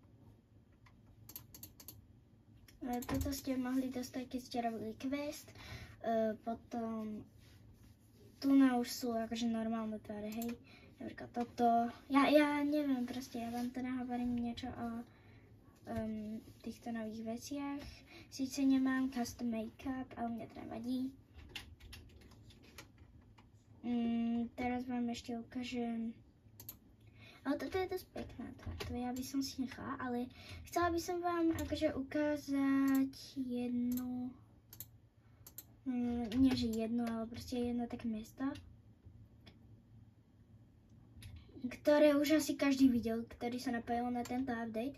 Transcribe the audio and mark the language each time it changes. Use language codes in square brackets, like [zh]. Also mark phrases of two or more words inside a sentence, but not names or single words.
[sk] Toto ste mohli dostať, keď ste robili quest. Potom tu na už sú akože normálne tváre, hej. Napríklad toto. Ja neviem proste, ja vám teda hovorím niečo o týchto nových veciach. Sice nemám [en] custom make-up, [sk] ale mne teda vadí. Teraz vám ešte ukážem. Ale toto je dosť pekná tvár, to ja by som si nechala, ale chcela by som vám akože ukázať jednu, nie že jedno, ale proste jedno také miesto, ktoré už asi každý videl, ktorý sa napojil na tento update.